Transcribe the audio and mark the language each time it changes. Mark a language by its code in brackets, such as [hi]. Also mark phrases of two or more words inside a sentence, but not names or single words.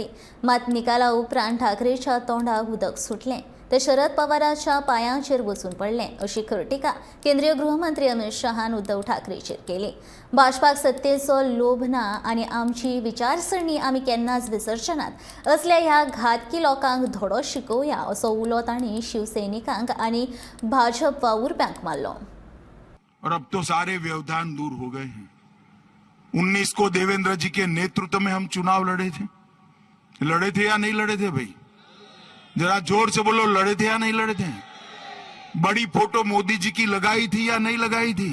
[kok] मात निकाला उपरांत ठाकरेच्या तोंडाक उदक सुटले ते शरद पवारांच्या पायांचेर वचून पडले अशी टिका केंद्रीय गृहमंत्री अमित शहान उद्धव ठाकरेचेर केली. भाजपाक सत्तेचो लोभ ना आणि आमची विचारसरणी आमी केन्नाच विसरचनात असल्या ह्या घातकी लोकांक धडो शिकोवया असो उलो तांणी शिवसैनिकांक आणि भाजप वावुरप्यांक मारलो. [hi] और अब तो सारे व्यवधान दूर हो गए हैं. 19 को देवेंद्र जी के नेतृत्व में हम चुनाव लड़े थे या नहीं लड़े थे भाई? जरा जोर से बोलो, लड़े थे या नहीं लड़े थे? बड़ी फोटो मोदी जी की लगाई थी या नहीं लगाई थी?